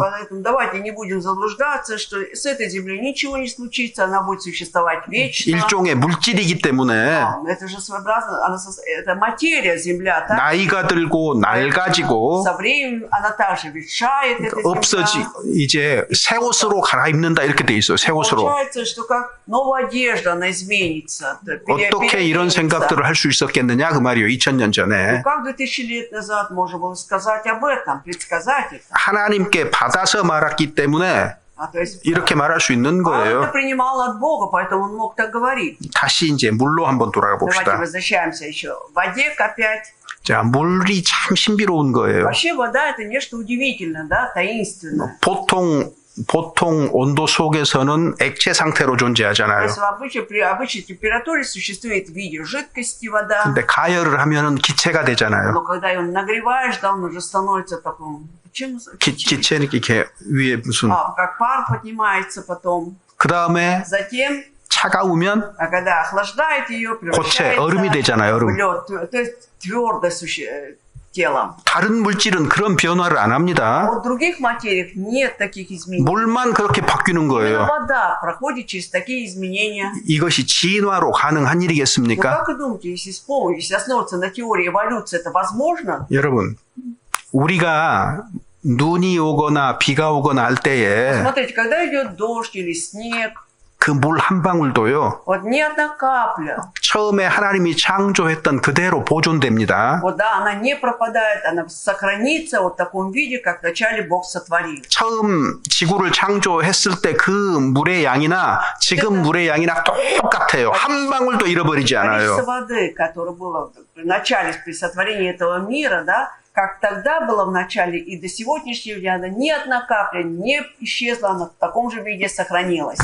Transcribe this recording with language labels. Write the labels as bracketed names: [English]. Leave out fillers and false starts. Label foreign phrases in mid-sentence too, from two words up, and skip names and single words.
[Russian] Поэтому давайте не будем заблуждаться, что с этой землей ничего не случится, она будет существовать вечно. [Korean] 일종의 물질이기 때문에 [Russian] Это же своеобразно, это материя, земля, так? [Korean] 나이가 들고 낡아지고 [Russian] Со временем она также ветшает, эта земля. [Korean] 이제 새 옷으로 갈아입는다 이렇게 돼 있어요. 새 옷으로. [Russian] Получается, что как новая одежда, она изменится. [Korean] 어떻게 이런 생각들을 할 수 있었겠느냐 그 말이에요. 2000년 전에. [Russian] Как 2000 лет назад можно было сказать об этом, предсказать это? [Korean] 하나님께 받아서 말았기 때문에 [Russian] То есть [Korean] 이렇게 말할 수 있는 [Russian] он это [Korean] 거예요. [Russian] принимал от Бога, поэтому он мог так говорить. [Korean] 다시 이제 물로 한번 돌아가 [Russian] Давайте [Korean] 봅시다. [Russian] возвращаемся еще в воде опять. [Korean] 자, 물이 참 신비로운 거예요. [Russian] Вообще вода это нечто удивительное, да, таинственное. [Korean] 보통 온도 속에서는 액체 상태로 [Russian] То [Korean] 존재하잖아요. [Russian] есть при обычной температуре существует в виде жидкости вода, [Korean] 근데 가열을 하면은 기체가 되잖아요. [Russian] но когда ее нагреваешь, да, он уже становится таким, [Korean] 기체는 이렇게 위에 무슨 [Russian] как пар поднимается потом. [Korean] 그 다음에 [Russian] Затем, [Korean] 차가우면 [Russian] когда охлаждает ее, [Korean] 고체, 얼음이 되잖아요, 얼음. [Russian] в лед, то есть твердое телом. [Korean] 다른 물질은 그런 변화를 안 [Russian] А [Korean] 합니다. [Russian] в других материях нет таких изменений. [Korean] 물만 그렇게 바뀌는 [Russian] Именно [Korean] 거예요. [Russian] вода проходит через такие изменения. [Korean] 이것이 진화로 가능한 [Russian] Ну [Korean] 일이겠습니까? [Russian] как вы думаете, если основываться на теории эволюции, это возможно? [Korean] 여러분, 우리가 눈이 오거나 비가 오거나 할 때에 [Russian] Смотрите, когда идет дождь или снег, [Korean] 그 물 한 방울도요, [Russian] вот ни одна капля, [Korean] 처음에 하나님이 창조했던 그대로 보존됩니다. [Russian] вот да, она не пропадает, она сохранится вот в таком виде, как вначале Бог сотворил. [Korean] 처음 지구를 창조했을 때 그 물의 양이나 지금 물의 양이나 똑같아요. 한 방울도 잃어버리지 [Russian] Количество [Korean] 않아요. [Russian] воды, которое было в начале при сотворении этого мира, да, как тогда было в начале и до сегодняшнего дня, да, ни одна капля не исчезла, она в таком же виде сохранилась.